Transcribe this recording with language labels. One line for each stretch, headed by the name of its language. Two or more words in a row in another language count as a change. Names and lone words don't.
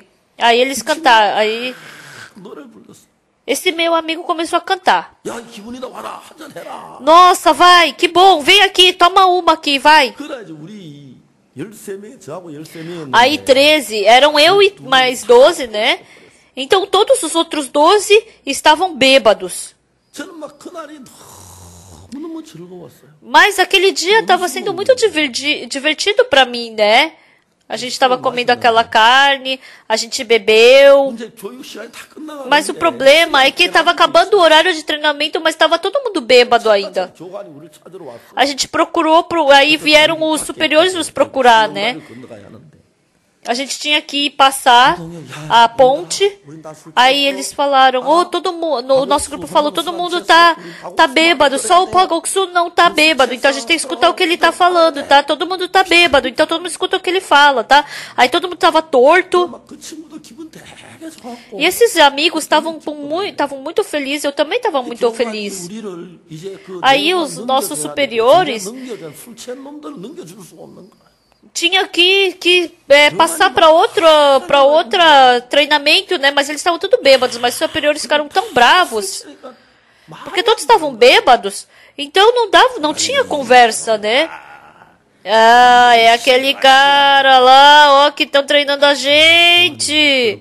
Portuguese: Aí eles cantaram, aí esse meu amigo começou a cantar. Nossa, vai, que bom, vem aqui, toma uma aqui, vai. Aí 13, eram eu e mais 12, né? Então todos os outros 12 estavam bêbados.
Korean: 저는 막 그날이 너무너무 즐거웠어요.
Portuguese: Mas aquele dia estava sendo muito divertido para mim, né? A gente estava comendo aquela carne, a gente bebeu.
Korean: 이제 교육 시간이 다 끝나가는데
Portuguese: Mas o problema é que estava acabando o horário de treinamento, mas estava todo mundo bêbado ainda.
Korean: 교관이 우리를 찾으러 왔어.
Portuguese: A gente procurou, aí vieram os superiores nos procurar, né?
Korean: 건너가야 하는데.
Portuguese: A gente tinha que passar a ponte. Aí eles falaram, todo mundo, o nosso grupo falou, todo mundo tá bêbado, só o Pagoksu não tá bêbado. Então a gente tem que escutar o que ele tá falando, tá? Todo mundo tá bêbado, então todo mundo escuta o que ele fala, tá? Aí todo mundo tava torto.
Korean: 막 그 친구도 기분 되게 좋았고.
Portuguese: E esses amigos estavam muito felizes, eu também estava muito feliz.
Korean: 우리를 이제 그
Portuguese: Aí os nossos superiores
Korean: 술 취한 놈들을 넘겨줄 수가 없는 거야.
Portuguese: tinha que passar para outra treinamento, né? Mas eles estavam tudo bêbados, mas os superiores ficaram tão bravos, porque todos estavam bêbados, então não tinha conversa, né? Ah, é aquele cara lá, ó, que estão treinando a gente.